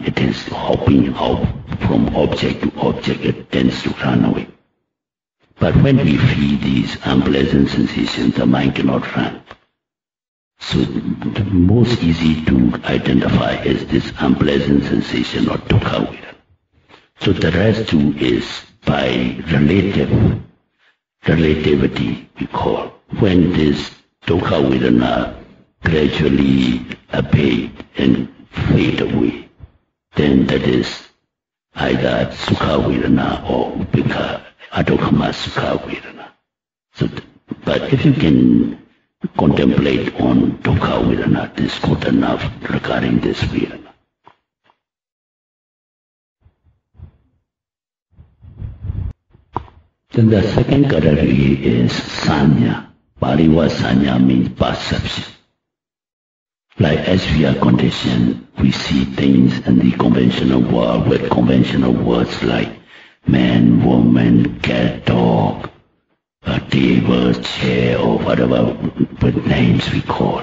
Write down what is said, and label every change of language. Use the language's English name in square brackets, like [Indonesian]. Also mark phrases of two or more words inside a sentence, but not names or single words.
[English] It is hopping out from object to object. It tends to run away. But when we feel these unpleasant sensations, the mind cannot run. So the most easy to identify is this unpleasant sensation or [Pali] dukkha vedana. [English] So the rest too is by relativity we call. When this [Pali] dukkha vedana [English] gradually abate and fade away, then that is either [Pali] sukha vedana [English] or [Pali] upekkha, adukkama sukha vedana. [English] So, but if you can contemplate on [Pali] dukkha vedana, [English] this is good enough regarding this vedana. Then the second category is sanya. Pali word sanya means perception. Like as we are conditioned, we see things in the conventional world with conventional words like man, woman, cat, dog, a table, chair, or whatever with names we call.